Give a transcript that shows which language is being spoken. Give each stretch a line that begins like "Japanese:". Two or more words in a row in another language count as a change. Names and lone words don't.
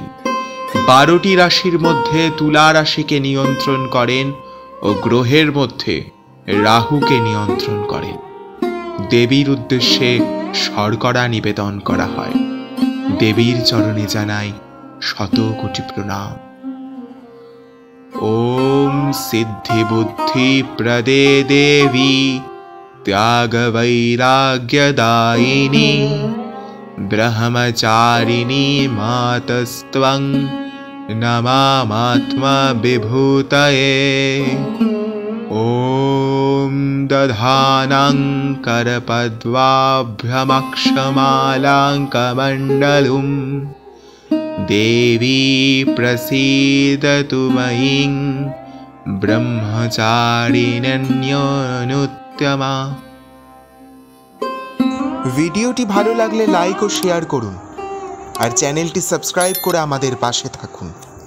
Bangla: 12টি রাশির মধ্যে তুলা রাশিকে নিয়ন্ত্রণ করেন ও গ্রহের মধ্যে রাহুকে নিয়ন্ত্রণ করেন। দেবীর উদ্দেশ্যে শর্করা নিবেদন করা হয়। দেবীর চরণে জানাই শত কোটি প্রণাম।
Sanskrit: ওম সিদ্ধি বুদ্ধি প্রদে দেবী त्याग वैराग्यदायिनी ब्रह्मचारिणी मातस्त्वं नमामात्मा विभूतये। ॐ दधानं करपद्माभ्यमक्षमालाङ्कमण्डलुं देवी प्रसीदतु मयीं ब्रह्मचारिण्यनुत्तमा।
Bangla: ভিডিওটি ভালো লাগলে লাইক ও শেয়ার করুন আর চ্যানেলটি সাবস্ক্রাইব করে আমাদের পাশে থাকুন।